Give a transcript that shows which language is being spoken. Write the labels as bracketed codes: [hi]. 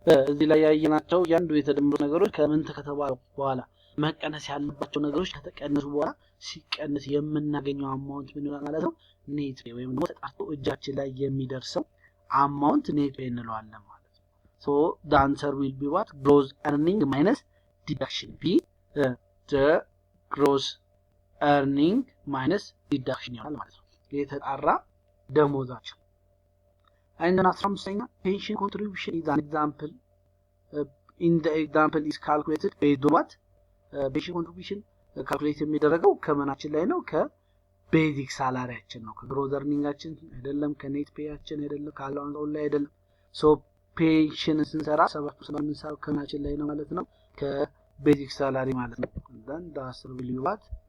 [am] እዚህ ላይ ያየናቸው ያንዱ የተደመሩ ነገሮች ከምን ተከተባሉ በኋላ መቀነስ ያለባቸው ነገሮች ከተቀነሱ በኋላ ሲቀነስ የምናገኘው አማውንት ምን ይሆናል ማለት ነው። net pay ወይም ደግሞ ተጣርቶ እጃችን ላይ የሚደርሰው አማውንት net pay እንለዋለን ማለት ነው። [en] so the answer will be what? gross earning minus deduction. B the gross earning minus deduction [am] ይሆናል ማለት ነው። የተጣራ ደሞዛቸው። [en] and then 15ኛ pension contribution is an example. In the example is calculated based on what? [am] pension contribution calculate የሚደረገው ከመናችን ላይ ነው? ከቤዚክ ሳላሪያችን ነው። ከgross earningአችን አይደለም፣ ከኔት ፔያችን አይደለም፣ ከአላውንስ ላይ አይደለም። ሶ ፔንሽን ስንሰራ 7% የምንሰራው ከመናችን ላይ ነው ማለት ነው፣ ከቤዚክ ሳላሪ ማለት ነው። [en] then the answer will be what?